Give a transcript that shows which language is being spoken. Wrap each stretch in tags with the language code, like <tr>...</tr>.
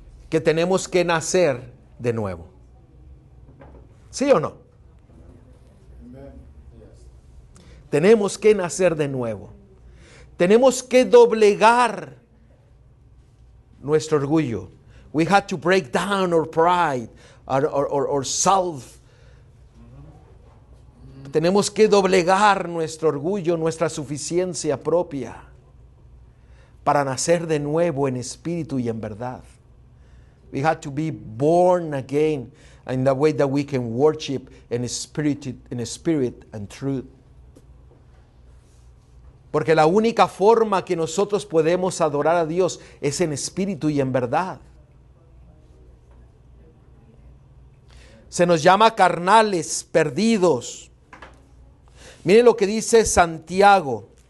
<es>Que tenemos que nacer de nuevo. ¿Sí o no? Tenemos que nacer de nuevo. Tenemos que doblegar nuestro orgullo.</es> <en>We had to break down our pride, our self.</en> <es>Tenemos que doblegar nuestro orgullo, nuestra suficiencia propia, para nacer de nuevo en espíritu y en verdad.</es> <en>We had to be born again in the way that we can worship in spirit and truth.</en> <es>Porque la única forma que nosotros podemos adorar a Dios es en espíritu y en verdad. Se nos llama carnales, perdidos. Miren lo que dice Santiago.</es>